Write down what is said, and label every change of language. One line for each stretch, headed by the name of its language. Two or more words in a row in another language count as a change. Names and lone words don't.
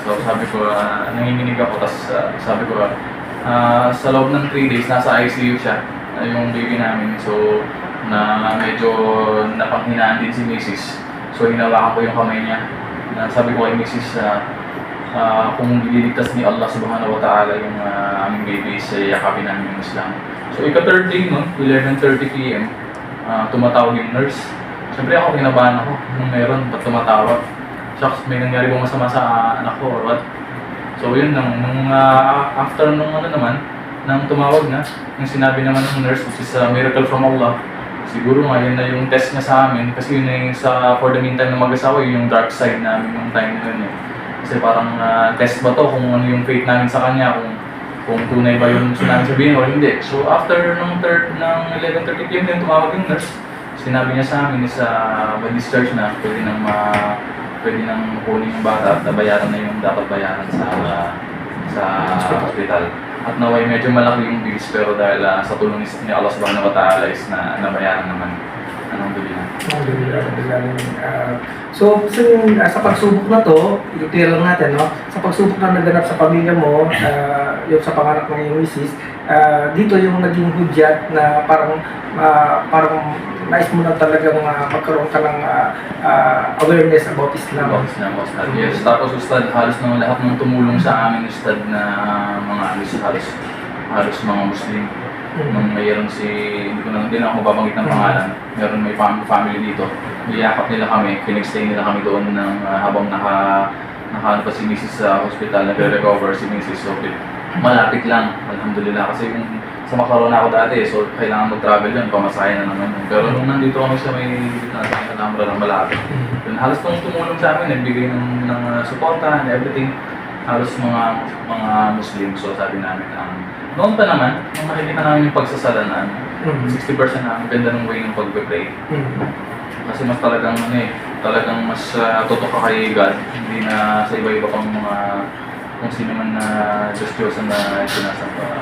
Filipino: So sabi ko, nanginginig ako, tapos sabi ko, sa loob ng 3 days, nasa ICU siya, yung baby namin. So medyo napanghinaan din si Mrs. So hinawakan ko yung kamay niya. Sabi ko kay Mrs. Kung ililigtas ni Allah
Arabic: سبحانه وتعالى
Filipino: yung aming baby, sa yakapin namin yung Islam. So ika-third day nun, 11:30 PM, tumatawag yung nurse. Siyempre ako, kinabahan ako nung meron, ba't tumatawag? Shucks, may nangyari bang masama sa anak ko
English: or what?
Filipino: So yun, after nung nang tumawag na, yung sinabi naman ng nurse,
English: which is a miracle from Allah,
Filipino: siguro nga yun na yung test niya sa amin, kasi yun na yung
English: for the meantime
Filipino: na mag-asawa, yung dark side namin yung time na yun eh. Kasi parang test ba to kung ano yung faith namin sa kanya, kung tunay ba yung gusto namin sabihin o hindi. So after ng 11:30 PM yung tumawag yung nurse, sinabi niya sa amin is ma-discharge na, pwede nang kunin yung bata at nabayaran na yung dapat bayaran sa hospital. At naway medyo malaki yung bills, pero dahil sa tulong ni Allah
Arabic: سبحانه وتعالى
Filipino: is nabayaran naman. So, sa pagsubok na to, i-clear lang natin, no? Sa pagsubok na naganap sa pamilya mo, yung sa panganak ng iyong misis, dito yung naging hudyat na parang nais mo na talagang magkaroon ka ng
English: awareness about Islam.
Filipino: Yes, tapos Ustad, halos ng lahat ng tumulong sa amin, Ustad, na mga halos mga Muslim. Nung mayroon hindi na ako mababanggit ng pangalan, meron may family dito. Niyakap nila kami, pinag-stay nila kami doon habang naka pa si Mrs. sa hospital, nagre-recover si Mrs. So, malapit lang, alhamdulillah. Kasi sa Macaron ako dati, so kailangan mag-travel yun, pamasahe na naman. Pero nung nandito kami sa may Alhambra ng malapit, yun, halos nung tumulong sa amin, nagbigay ng suporta
English: and everything,
Filipino: halos mga Muslim. So sabi namin, noon pa naman, nung makikita namin yung pagsasalanaan, 60% na ang ganda ng way ng pagpe-pray. Kasi mas talagang mas totoo ka kay God, hindi na sa iba-iba pang mga kung sino man na Diyos-Diyosan na sinasamba.